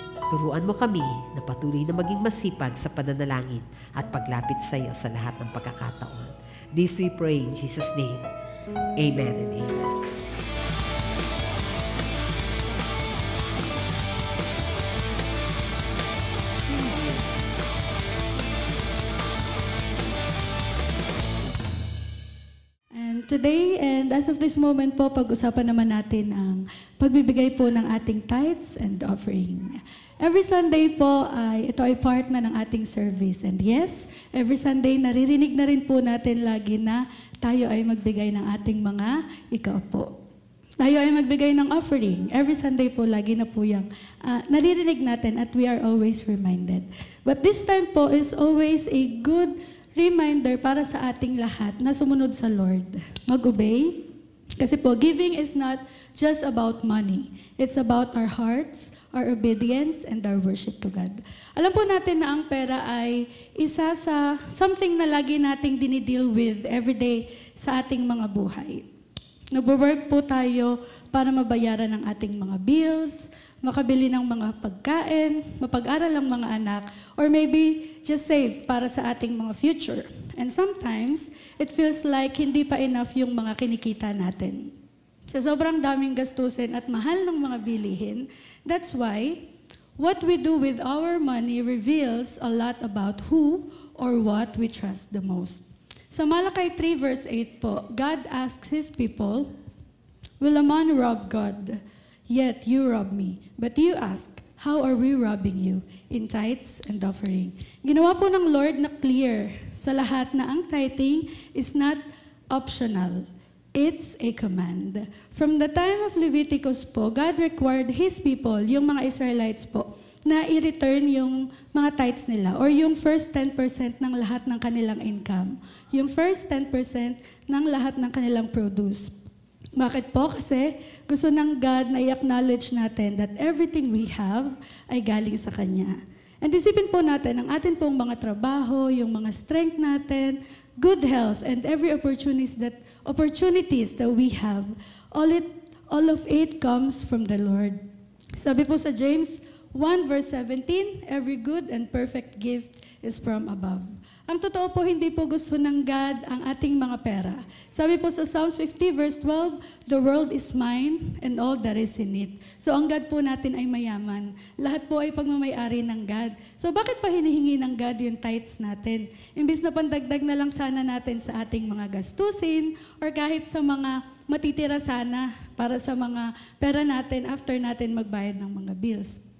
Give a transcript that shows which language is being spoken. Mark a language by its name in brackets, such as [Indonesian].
[Filipino] Turuan mo kami na patuloy na maging masipag sa pananalangin at paglapit sa iyo sa lahat ng pagkakataon. [English] This we pray in Jesus' name. Amen and amen. And today, and as of this moment [Filipino] po, pag-usapan naman natin ang pagbibigay po ng ating tithes and offering. Every Sunday po, ito ay part na ng ating service. And yes, every Sunday, naririnig na rin po natin lagi na tayo ay magbigay ng ating mga ikaupo. Tayo ay magbigay ng offering. Every Sunday po, lagi na po yung naririnig natin at [English] we are always reminded. [Filipino] But this time po [English] is always a good reminder [Filipino] para sa ating lahat na sumunod sa Lord. Mag-obey. [English] Kasi po, giving is not just about money. It's about our hearts, our obedience, and our worship to God. [Filipino] Alam po natin na ang pera ay isa sa something na lagi nating dinideal with everyday sa ating mga buhay. Nagwo-work po tayo para mabayaran ang ating mga bills, makabili ng mga pagkain, mapag-aral ang mga anak, [English] or maybe just save [Filipino] para sa ating mga future. And sometimes, [English] it feels like [Filipino] hindi pa enough yung mga kinikita natin. Sa sobrang daming gastusin at mahal ng mga bilihin, [English] that's why what we do with our money reveals a lot about who or what we trust the most. Sa Malakay 3 verse 8 po, God asks His people, "Will a man rob God? Yet you rob me." But you ask, "How are we robbing you?" In tithes and offering. [Filipino] Ginawa po ng Lord na clear sa lahat na ang tithing is not optional. [English] It's a command. From the time of Leviticus po, God required His people, [Filipino] yung mga Israelites po, na i-return yung mga tithes nila or yung first 10% ng lahat ng kanilang income. Yung first 10% ng lahat ng kanilang produce. Bakit po? Kasi gusto ng God na i-acknowledge natin [English] that everything we have [Filipino] ay galing sa Kanya. [English] And isipin po natin, [Filipino] ang atin pong mga trabaho, [English] yung mga strength natin, good health, and every opportunities that we have, all of it comes from the Lord. Sabi po sa James 1 verse 17, "Every good and perfect gift is from above." [Filipino] Ang totoo po, hindi po gusto ng God ang ating mga pera. [English] Sabi po sa Psalms 50 verse 12, "The world is mine and all that is in it." [Filipino] So ang God po natin ay mayaman. Lahat po ay pagmamay-ari ng God. So bakit pa hinihingi ng God yung tithes natin? Imbis na pandagdag na lang sana natin sa ating mga gastusin or kahit sa mga matitira sana para sa mga pera natin after natin magbayad ng mga bills.